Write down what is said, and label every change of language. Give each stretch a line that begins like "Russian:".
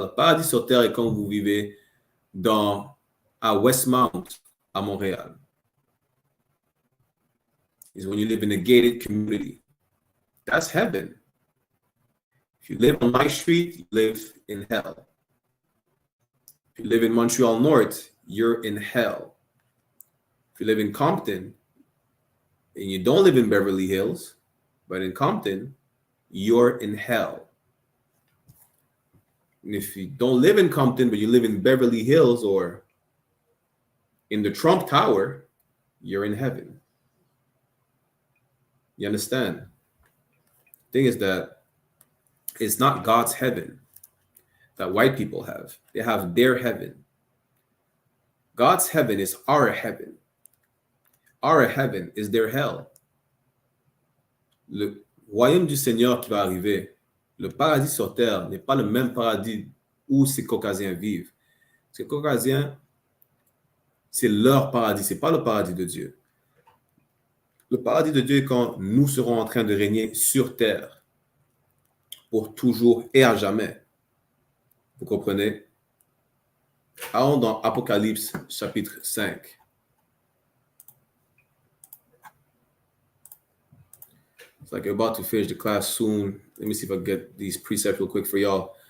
French: Le paradis sur terre est comme vous vivez à Westmount, à Montréal.
English: Is when you live in a gated community. That's heaven. If you live on my street, you live in hell. If you live in Montreal North, you're in hell. If you live in Compton, and you don't live in Beverly Hills, but in Compton, you're in hell. And if you don't live in Compton, but you live in Beverly Hills or in the Trump Tower, you're in heaven. You understand? The thing is that it's not God's heaven that white people have. They have their heaven. God's heaven is our heaven. Our heaven is their hell.
French: Le royaume du Seigneur qui va arriver, le paradis sur terre n'est pas le même paradis où ces Caucasiens vivent. Ces Caucasiens, c'est leur paradis, ce n'est pas le paradis de Dieu. Le paradis de Dieu est quand nous serons en train de régner sur terre pour toujours et à jamais. Vous comprenez? Allons dans Apocalypse chapitre 5.
English: It's like you're about to finish the class soon. Let me see if I can get these precepts real quick for y'all.